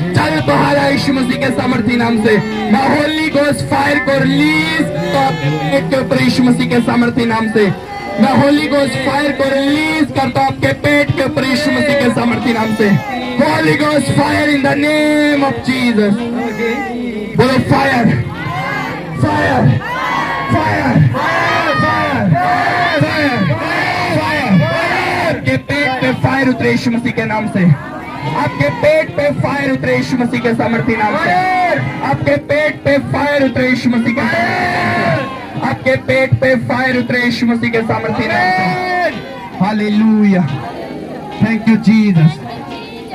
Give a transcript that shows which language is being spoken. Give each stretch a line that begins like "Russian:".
Hindi: चल बाहर आ यीशु मसीह के सामर्थ्य नाम से। मैं होली घोस्ट फायर को रिलीज के ऊपर यीशु मसीह के सामर्थ्य नाम से। मैं होली घोस्ट फायर को रिलीज करता हूं आपके पेट के ऊपर यीशु मसीह के सामर्थ्य नाम से।
English: Holy ghost fire in the name of Jesus.
Hindi: बोलो fire, fire, fire, fire, fire, fire. आपके पेट पे फायर उतरे यीशु मसीह के नाम से। आपके पेट पे फायर उतरे यीशु मसीह के सामर्थ्य नाम से। आपके पेट पे फायर उतरे यीशु मसीह के सामर्थ्य। आपके पेट पे फायर उतरे यीशु मसीह के सामर्थ्य नाम से। Hallelujah,
English: Thank you Jesus.